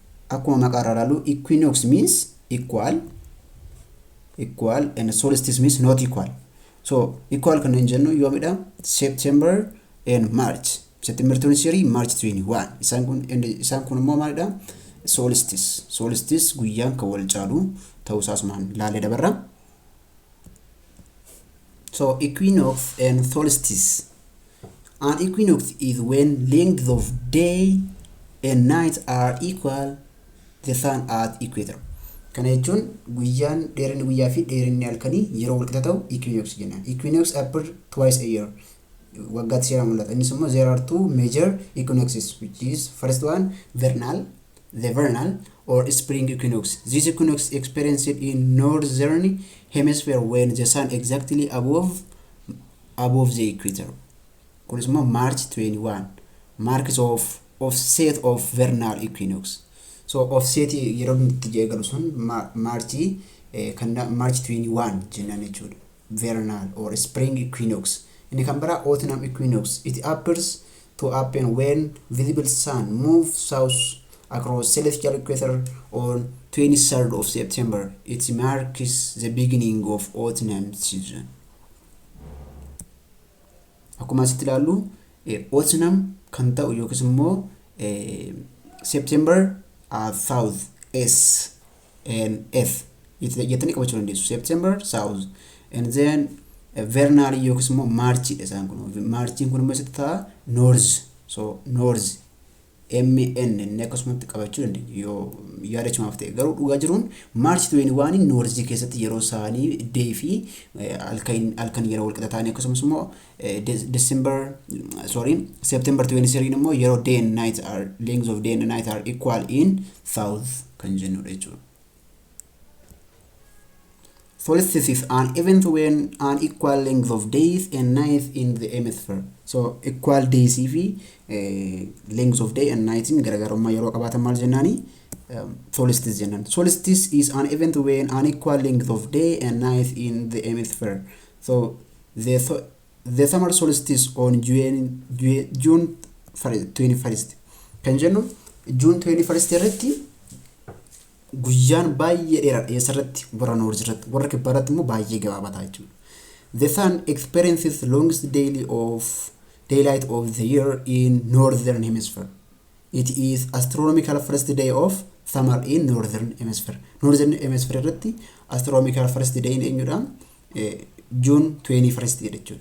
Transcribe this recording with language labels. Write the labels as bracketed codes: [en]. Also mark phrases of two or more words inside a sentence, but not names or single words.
[om] akkuma maqaa irraa ilaallu [en] equinox means equal and solstice means not equal. So equal [om] kan jennu yoomidha September and March. September 23, March 21. Isaan kun immoo maalidha? Solstice guyyaan kan wal caalu ta'uu isaasumaan ilaalee dabarra. [en] So equinox and solstice. An equinox is when length of day and night are equal the sun at equator. [om] Kana jechuun guyyaan dheerinni guyyaa fi dheerinni halkanii yeroo wal qixa ta'u equinox jennaan. [en] Equinox appear twice a year. [om] Waggaatti seera mul'ata. Innis immoo [en] there are two major equinoxes, which is first one the vernal or spring equinox. This equinox experienced in northern hemisphere when the sun exactly above the equator. [om] Kunis immoo [en] March 21 marks of offset of vernal equinox. So offset [om] yeroo itti jeegalu sun March 21 jennaan jechuudha. [en] Vernal or spring equinox. [om] Inni kan biraa [en] autumn equinox. It appears to happen when visible sun moves south across celestial equator on 23rd of September. It marks the beginning of autumn season. [om] Akkuma asitti ilaallu autumn kan ta'u yookiis immoo [en] September south S and F [om] jettanii qabachuu dandeessu. [en] September south and then vernal [om] yookiis immoo [en] March [om] isaan kun. Marchiin kun immoo asitti ta'a north. [en] So north MN [om] inni akkasumatti qabachuu dandeenya yoo yaadachumaaf ta'e. Garuu dhugaa jiruun March 21 north keessatti yeroo isaanii day fi halkan yeroo wal qixa ta'anii akkasumas immoo September 23 immoo yeroo [en] day and night are lengths of day and night are equal in south [om] kan jennudha jechuudha. [en] Solstice is an event when an equal length of days and nights in the hemisphere. So equal days fi lengths of day and nights in [om] garaagarummaa yeroo qabaatan maal jennaani? Solstice jennan. [en] Solstice is an event when an equal length of day and nights in the hemisphere. So the summer solstice on June 21st. [om] Kan jennu June 21st irratti guyyaan baay'ee dheeraadha eessarratti warra noorz irratti warra kibbaarratti immoo baay'ee gabaabataa jechuudha. [en] The sun experiences longest daylight of the year in northern hemisphere. It is astronomical first day of summer in northern hemisphere. Northern hemisphere irratti astronomical first day [om] in eenyudha? June 21st jechuudha.